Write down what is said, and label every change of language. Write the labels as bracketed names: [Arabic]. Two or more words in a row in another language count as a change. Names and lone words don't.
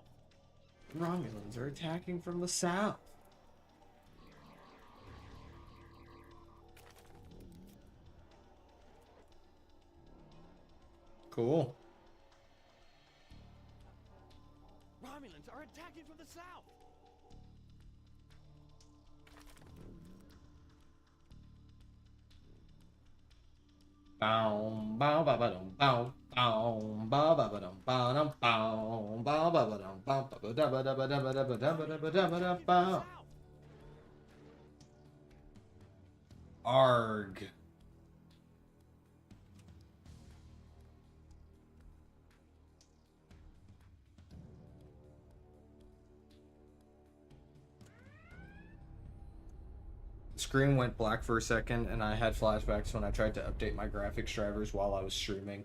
[English] Romulans are attacking from the south. Cool. Romulans are attacking from the south. Bow, bow, ba ba dum, bow, bow, ba ba ba dum, bow, dum, bow, bow, ba ba dum, bow, ba ba da ba da ba da ba da ba da ba da ba da ba da bow. Arg. The screen went black for a second, and I had flashbacks when I tried to update my graphics drivers while I was streaming.